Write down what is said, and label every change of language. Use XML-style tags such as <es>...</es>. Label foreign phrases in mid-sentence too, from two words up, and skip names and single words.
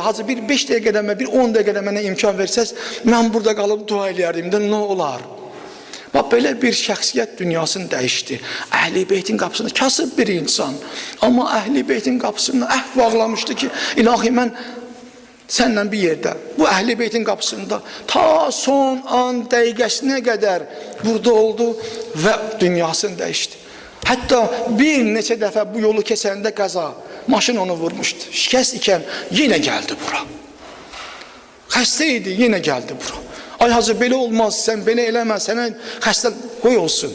<az>Hacı, bir 5 dəqiqədə mənə, bir 10 dəqiqədə mənə imkan versəz, mən burada qalıb dua eləyərdim də, nə olar? Bax, belə bir şəxsiyyət dünyasını dəyişdi. Əhl-i Beytin qapısında kasıb bir insan. Amma Əhl-i Beytin qapısında əhd bağlamışdı ki, ilahi mən sənlə bir yerdə, bu Əhl-i Beytin qapısında ta son an dəqiqəsinə qədər burada oldu və dünyasını dəyişdi. Hətta bir neçə dəfə bu yolu keçəndə qəza, maşın onu vurmuşdu. Şikəst ikən yenə gəldi bura. Xəstə idi, yenə gəldi bura. Ay hacı, belə olmaz, sən belə eləmə, sənə xəstə qoy olsun.</az>